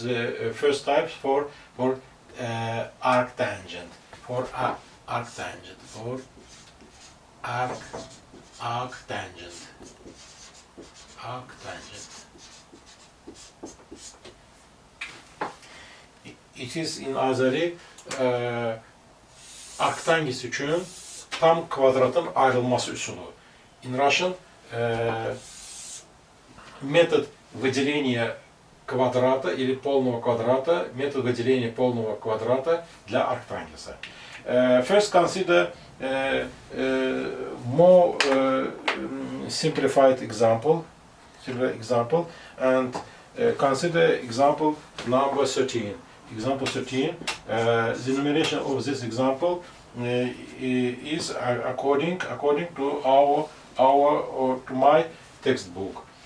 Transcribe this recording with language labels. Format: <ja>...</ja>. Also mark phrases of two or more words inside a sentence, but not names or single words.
<en>The first type for arctangent, arctangent. It is in Azeri</en> <az>arctangent için tam kvadratın ayrılması usulü.</az> <en>In Russian</en> <ru>метод выделения квадрата или полного квадрата, метод выделения полного квадрата для арктангенса.</ru> <en>First consider more simplified example and consider example number 13. Example 13, the numeration of this example is according to to my textbook.</en>